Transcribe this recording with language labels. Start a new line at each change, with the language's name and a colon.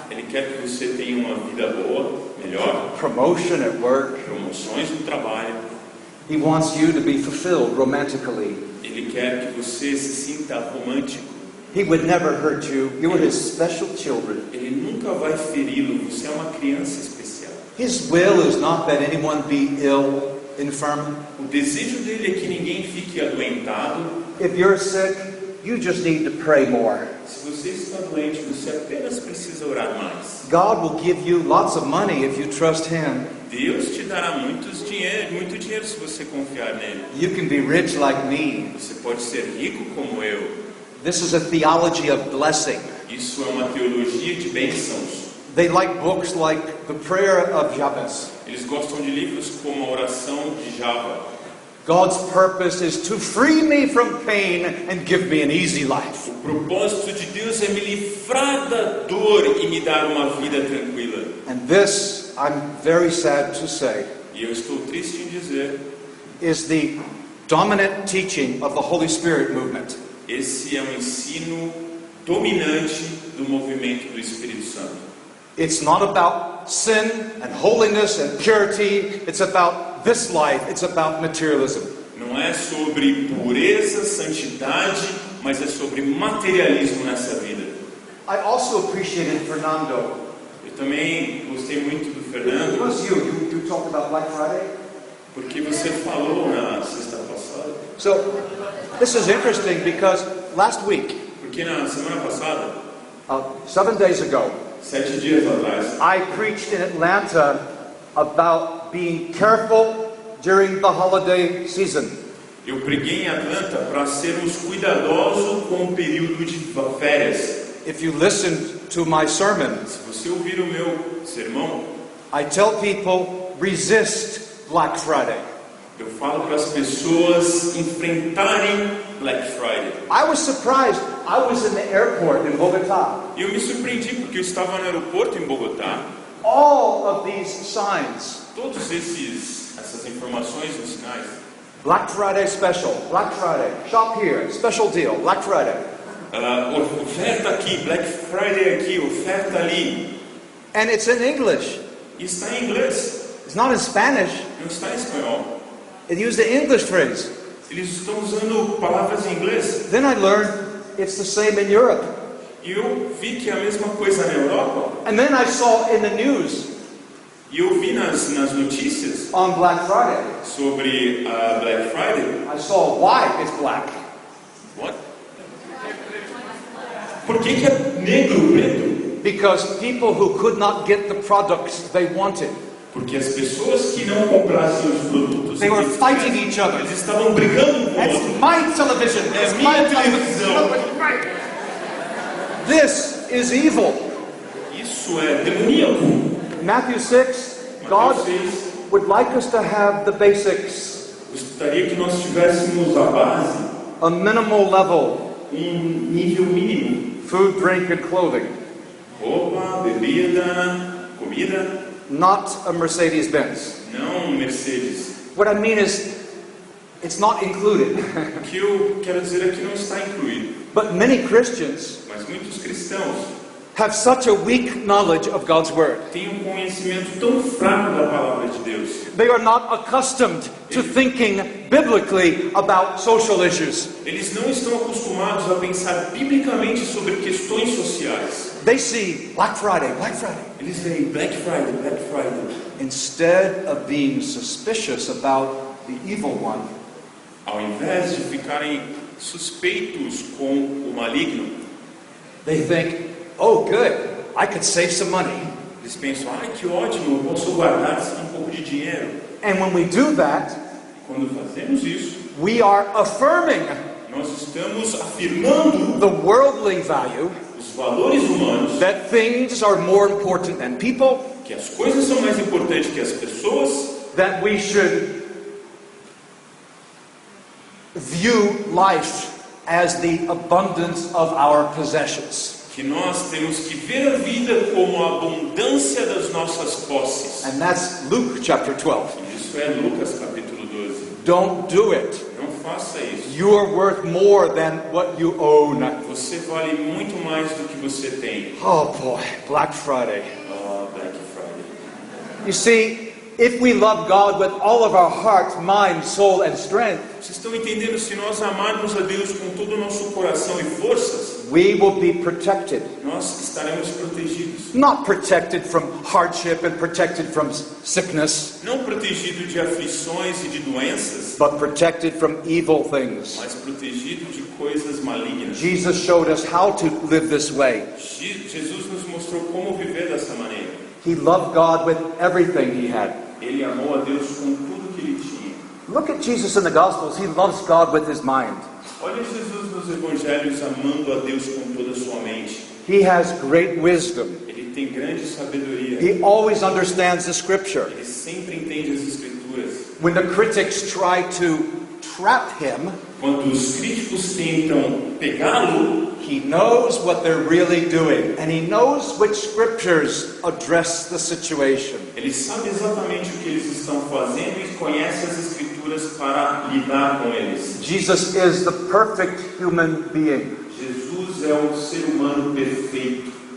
Portuguese: Ele quer que você tenha uma vida boa, melhor,
English: promotion at work.
Portuguese: promoções no trabalho.
English: He wants you to be fulfilled romantically.
Portuguese: Ele quer que você se sinta romântico.
English: He would never hurt you. You are his special children.
Portuguese: Ele nunca vai feri-lo. Você é uma criança especial.
English: His will is not that anyone be ill, infirm.
Portuguese: O desejo dele é que ninguém fique adoentado.
English: If you're sick, you just need to pray more.
Portuguese: Se você está doente, você apenas precisa orar mais.
English: God will give you lots of money if you trust Him.
Portuguese: Deus te dará muito dinheiro se você confiar nele.
English: You can be rich like me.
Portuguese: Você pode ser rico como eu.
English: This is a theology of blessing.
Portuguese: Isso é uma teologia de bênçãos.
English: They like books like the Prayer of Jabez.
Portuguese: Eles gostam de livros como a oração de Java.
English: God's purpose is to free me from pain and give me an easy life.
Portuguese: O propósito de Deus é me livrar da dor e me dar uma vida tranquila.
English: And this, I'm very sad to say,
Portuguese: E eu estou triste em dizer,
English: is the dominant teaching of the Holy Spirit movement.
Portuguese: esse é um ensino dominante do movimento do Espírito Santo.
English: It's not about sin and holiness and purity. It's about this life. It's about materialism.
Portuguese: Não é sobre pureza, santidade, mas é sobre materialismo nessa vida.
English: I also appreciated Fernando.
Portuguese: Eu também gostei muito do
English: It
Portuguese: Fernando,
English: was you talked about Black Friday.
Portuguese: porque você falou na sexta passada.
English: So, this is interesting because last week,
Portuguese: Porque na semana passada,
English: 7 days ago,
Portuguese: 7 dias atrás,
English: I preached in Atlanta about being careful during the holiday season.
Portuguese: eu preguei em Atlanta para sermos cuidadosos com o período de férias.
English: If you listened to my sermon,
Portuguese: Se você ouvir o meu sermão,
English: I tell people resist Black Friday.
Portuguese: eu falo para as pessoas enfrentarem Black Friday.
English: I was surprised. I was in the airport in Bogota.
Portuguese: E eu me surpreendi porque eu estava no aeroporto em Bogotá.
English: All of these signs.
Portuguese: Todos essas informações nos sinais.
English: Black Friday special. Black Friday. Shop here. Special deal. Black Friday.
Portuguese: Oferta aqui, Black Friday aqui, oferta ali.
English: And it's in English.
Portuguese: E está em inglês,
English: It's not in Spanish.
Portuguese: não está em espanhol.
English: It used the English phrase.
Portuguese: Eles estão usando palavras em inglês.
English: Then I learned it's the same in Europe.
Portuguese: E eu vi que é a mesma coisa na Europa.
English: And then I saw in the news
Portuguese: E eu vi nas notícias
English: on Black Friday.
Portuguese: sobre a Black Friday.
English: I saw why it's black. What?
Portuguese: Por que é negro, preto?
English: Because people who could not get the products they wanted,
Portuguese: Porque as pessoas que não comprassem os produtos,
English: they were
Portuguese: eles-
English: fighting each other.
Portuguese: eles estavam brigando com o
English: That's
Portuguese: outro.
English: my television.
Portuguese: É
English: It's
Portuguese: minha
English: my
Portuguese: televisão.
English: television. This is evil.
Portuguese: Isso é demoníaco.
English: Matthew 6, God
Portuguese: Mateus 6,
English: would like us to have the basics,
Portuguese: gostaria que nós tivéssemos a base,
English: a minimal level,
Portuguese: nível mínimo.
English: food, drink, and clothing,
Portuguese: Roupa, bebida, comida,
English: not a Mercedes-Benz.
Portuguese: não Mercedes.
English: What I mean is, it's not included.
Portuguese: O que eu quero dizer é que não está incluído.
English: But many Christians
Portuguese: Mas muitos cristãos
English: have such a weak knowledge of God's Word.
Portuguese: têm um conhecimento tão fraco da palavra de Deus.
English: They are not accustomed to thinking biblically about social issues.
Portuguese: Eles não estão acostumados a pensar biblicamente sobre questões sociais.
English: They see Black Friday, Black Friday,
Portuguese: Eles veem Black Friday, Black Friday.
English: instead of being suspicious about the evil one.
Portuguese: Ao invés de ficarem suspeitos com o maligno,
English: They think, oh, good, I could save some money.
Portuguese: Eles pensam, ai que ótimo, eu posso guardar um pouco de dinheiro.
English: And when we do that,
Portuguese: Quando fazemos isso,
English: we are affirming
Portuguese: nós estamos afirmando
English: the worldly value
Portuguese: os valores humanos,
English: that things are more important than people,
Portuguese: que as coisas são mais importantes que as pessoas,
English: that we should view life as the abundance of our possessions.
Portuguese: que nós temos que ver a vida como a abundância das nossas posses.
English: And that's Luke chapter 12.
Portuguese: Isso é Lucas capítulo 12.
English: Don't do it.
Portuguese: Não faça isso.
English: You are worth more than what you own.
Portuguese: Você vale muito mais do que você tem.
English: Oh boy, Black Friday.
Portuguese: Oh, Black Friday.
English: You see, if we love God with all of our heart, mind, soul, and strength,
Portuguese: Vocês estão entendendo? Se nós amarmos a Deus com todo o nosso coração e forças,
English: we will be protected.
Portuguese: nós estaremos protegidos.
English: Not protected from hardship and protected from sickness,
Portuguese: Não protegido de aflições e de doenças,
English: but protected from evil things.
Portuguese: mas protegido de coisas malignas.
English: Jesus showed us how to live this way.
Portuguese: Jesus nos mostrou como viver dessa maneira.
English: He loved God with everything he had.
Portuguese: Ele amou a Deus com tudo que ele tinha.
English: Look at Jesus in the Gospels. He loves God with his mind.
Portuguese: Olha Jesus nos evangelhos amando a Deus com toda a sua mente.
English: He has great wisdom.
Portuguese: Ele tem grande sabedoria.
English: He always understands the scripture.
Portuguese: Ele sempre entende as escrituras.
English: When the critics try to trap him,
Portuguese: Quando os críticos tentam pegá-lo,
English: he knows what they're really doing, and he knows which scriptures address the situation.
Portuguese: ele sabe exatamente o que eles estão fazendo e conhece as escrituras para lidar com eles.
English: Jesus is the perfect human being.
Portuguese: Jesus é um ser humano perfeito.